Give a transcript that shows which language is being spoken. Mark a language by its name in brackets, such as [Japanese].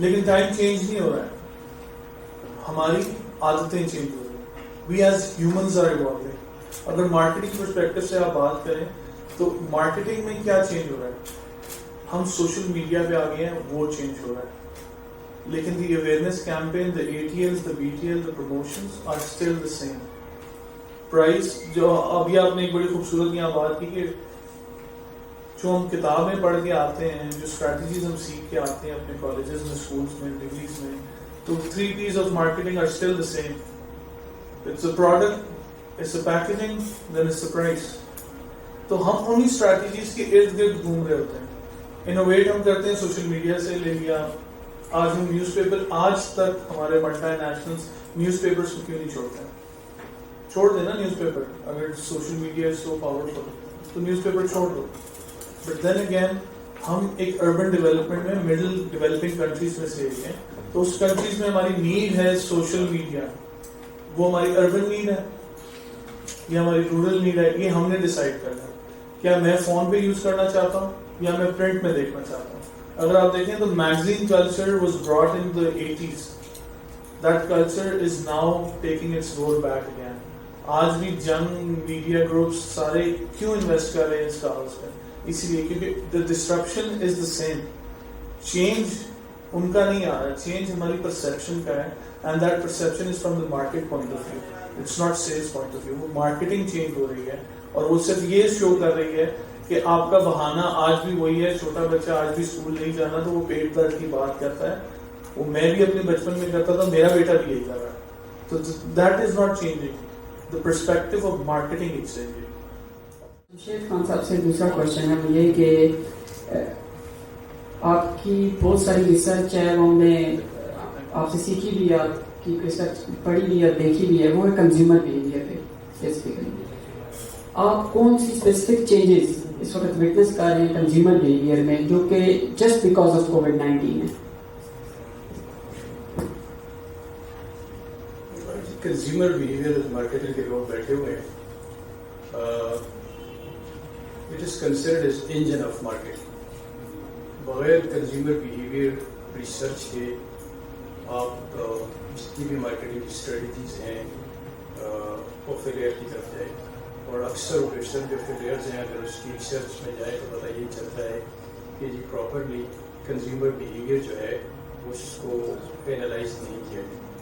[Urdu] لیکن time change نہیں ہو رہا ہے, ہماری عادتیں چینج ہو رہی ہیں. [English] We as humans are evolving. [Urdu] اگر مارکیٹنگ پرسپیکٹو سے آپ بات کریں تو مارکیٹنگ میں کیا چینج ہو رہا ہے؟ ہم سوشل میڈیا پہ آ گئے ہیں, وہ چینج ہو رہا ہے. [English] لیکن the awareness campaign, the ATLs, the BTL, the promotions are still the same. [Urdu] Price جو ابھی آپ نے ایک بڑی خوبصورت یہاں بات کی کہ جو ہم کتابیں پڑھ کے آتے ہیں, جو اسٹریٹجیز ہم سیکھ کے آتے ہیں اپنے کالجز میں, اسکولس میں, ڈگریز میں, تو [English] 3 P's of marketing are still the same. It's a product, it's a packaging, then it's the price. [Urdu] تو ہم انہی اسٹریٹجیز کے ارد گرد گھوم رہے ہوتے ہیں. انوویٹ ہم کرتے ہیں سوشل میڈیا سے لے لیا. آج ہم نیوز پیپر, آج تک ہمارے ملٹی نیشنلز نیوز پیپرز کو کیوں نہیں چھوڑتے ہیں؟ چھوڑ دینا نیوز پیپر, اگر social media [English] is so powerful [Urdu] تو نیوز پیپر چھوڑ دو. [English] but then again [Urdu] ہم ایک اربن ڈیولپمنٹ میں مڈل ڈیولپنگ کنٹریز میں سے ایک ہیں, تو اس کنٹریز میں ہماری نیڈ ہے سوشل میڈیا. وہ ہماری اربن نیڈ ہے یا ہماری رورل نیڈ ہے, یہ ہم نے ڈیسائیڈ کرنا ہے. کیا میں فون پہ یوز کرنا چاہتا ہوں یا میں پرنٹ میں دیکھنا چاہتا ہوں؟ اگر آپ دیکھیں تو [English] Magazine culture was brought in the 80s. That culture is now taking its role back again. [Urdu] آج بھی جنگ میڈیا گروپس سارے کیوں انویسٹ کر رہے ہیں اس کاغذ پہ؟ اسی لیے کیونکہ [English] the disruption is the same. [Urdu] Change in کا نہیں آ رہا, چینج ہماری پرسیپشن کا ہے, [English] and that perception is from the market point of view. It's not sales point of view. [Urdu] وہ مارکیٹنگ چینج ہو رہی ہے اور وہ صرف یہ شو کر رہی ہے کہ آپ کا بہانہ آج بھی وہی ہے. چھوٹا بچہ آج بھی اسکول نہیں جانا تو وہ پیٹ درد کی بات کرتا ہے. وہ میں بھی اپنے بچپن میں کرتا تھا, میرا بیٹا بھی یہی کر رہا ہے. [English] تو that is not changing. The perspective of marketing is changing. [Urdu] شیخ خان صاحب سے دوسرا کوشچن ہے وہ یہ کہ آپ کی بہت ساری ریسرچ ہے, وہ ہم نے آپ سے سیکھی بھی, آپ کی ریسرچ پڑھی بھی ہے, دیکھی بھی ہے, وہ ہے کنزیومر بیہیویئر پہ اسپیسیفکلی. آپ کون سی اسپیسیفک چینجز اس وقت وٹنس کر رہے ہیں کنزیومر بیہیویئر میں جو کہ [English] just because of [Urdu] کووڈ-19 ہے؟ کنزیومر بیہیویئر مارکیٹنگ کے لوگ بیٹھے ہوئے ہیں. [English] It is considered as engine of marketing. [Urdu] بغیر کنزیومر بیہیویئر ریسرچ کے آپ جتنی بھی مارکیٹنگ کی اسٹریٹجیز ہیں وہ فیلئر کی طرف جائے. اور اکثر و بیشتر جو فیلئرز ہیں اگر اس کی ریسرچ میں جائے تو پتہ یہ چلتا ہے کہ جی پراپرلی کنزیومر بیہیویئر جو ہے اس کو اینالائز نہیں کیا گیا.